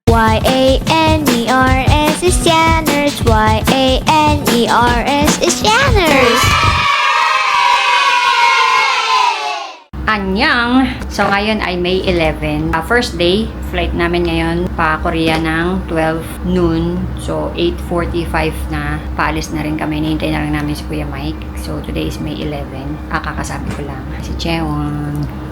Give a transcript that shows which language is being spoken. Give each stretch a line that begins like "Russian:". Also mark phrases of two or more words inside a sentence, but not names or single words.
English: Y-A-N-E-R-S is Janners. Y-A-N-E-R-S is Janners.
Korean: Anyang!
Filipino: So ngayon ay May 11.
English: First day,
Filipino: flight namin ngayon pa Korea ng 12 noon. So 8:45 na. Paalis na rin kami. Nihintay na lang namin si Kuya Mike.
English: So today is May 11.
Filipino: Kakasabi ko lang.
English: Si Chewon.